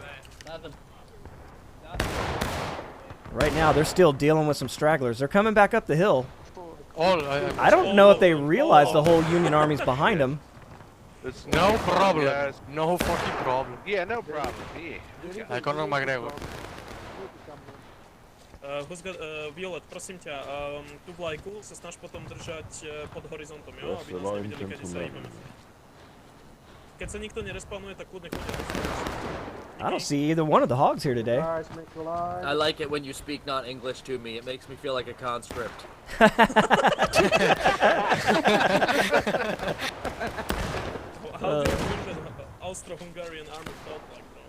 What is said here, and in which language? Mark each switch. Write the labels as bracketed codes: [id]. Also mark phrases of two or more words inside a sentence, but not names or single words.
[en] Right now, they're still dealing with some stragglers. They're coming back up the hill. I don't know if they realize the whole Union army's behind them. No problem. No fucking problem. Yeah, no problem. Yeah. I can't know my Violet, [sk] prosím ťa, tú vlajku sa snaž potom držať pod horizontom, jo? Aby nás nevideli, keď sa hýbeme. Keď sa nikto nerespawnuje, tak kľudne chodia. [en] I don't see either one of the hogs here today. I like it when you speak not English to me. It makes me feel like a conscript. How do you think the Austro-Hungarian army felt like,